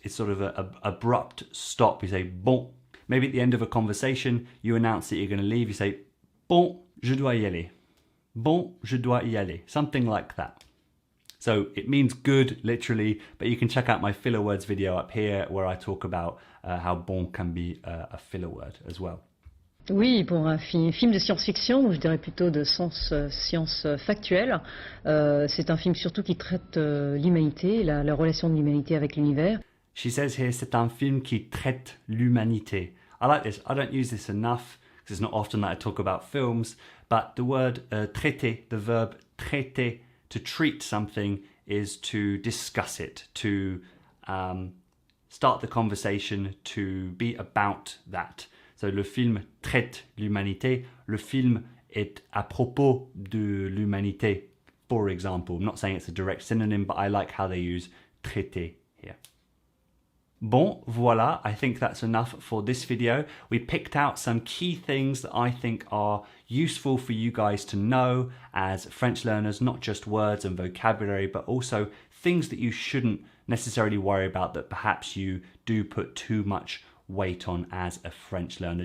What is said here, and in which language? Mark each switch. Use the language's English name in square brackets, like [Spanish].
[English] It's sort of an abrupt stop. You say bon. Maybe at the end of a conversation, you announce that you're going to leave. You say, [French] bon, je dois y aller. [English] Bon, je dois y aller. Something like that. So it means good, literally, but you can check out my filler words video up here where I talk about how bon can be a filler word as well. [French] Oui, pour un film de science-fiction, ou je dirais plutôt de science factuelle, c'est un film surtout qui traite l'humanité, la relation de l'humanité avec l'univers. [English] She says here, [French] c'est un film qui traite l'humanité. [English] I like this. I don't use this enough because it's not often that I talk about films, but the word traiter, the verb traiter, to treat something is to discuss it, to start the conversation, to be about that. [French] So le film traite l'humanité. Le film est à propos de l'humanité, [English] for example. I'm not saying it's a direct synonym, but I like how they use traiter here. Bon, voila, I think that's enough for this video. We picked out some key things that I think are useful for you guys to know as French learners, not just words and vocabulary, but also things that you shouldn't necessarily worry about that perhaps you do put too much weight on as a French learner.